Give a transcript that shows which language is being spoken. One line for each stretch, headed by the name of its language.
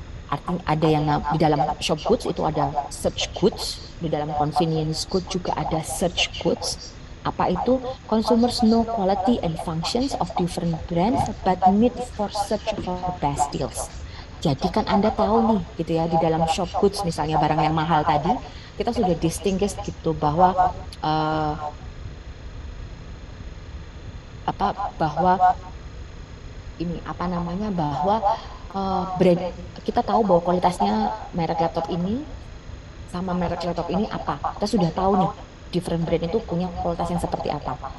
Indonesian: Artinya ada yang di dalam shop goods itu ada search goods, di dalam convenience good juga ada search goods. Apa itu?
English: Consumers know quality and functions of different brands but need for search for best deals.
Indonesian: Jadi kan Anda tahu nih gitu ya di dalam shop goods misalnya barang yang mahal tadi kita sudah distinguish gitu bahwa eh, apa bahwa ini apa namanya bahwa brand kita tahu bahwa kualitasnya merek laptop ini sama merek laptop ini apa kita sudah tahu nih different brand itu punya kualitas yang seperti apa